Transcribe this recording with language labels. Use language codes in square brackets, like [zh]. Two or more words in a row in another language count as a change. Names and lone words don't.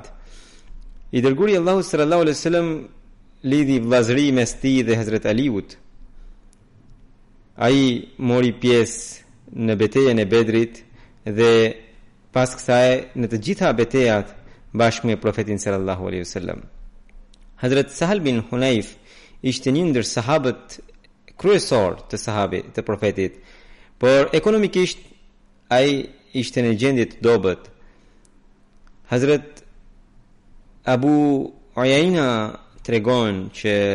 [sq] I dërguari Allahu [ar] صلى الله عليه وسلم [sq] lidhi vllazëri mes tij dhe Hazrat Aliut. Ai mori pjesë në betejën e Bedrit dhe pas kësaj në të gjitha betejat bashkë me profetin [ar] صلى الله عليه وسلم. [sq] Hazrat Sahal bin Hunayf ishte një ndër sahabët kryesor të sahabëve të profetit, por ekonomikisht ai ishte në gjendje të dobët. Hazrat Abu Uyaina tregon që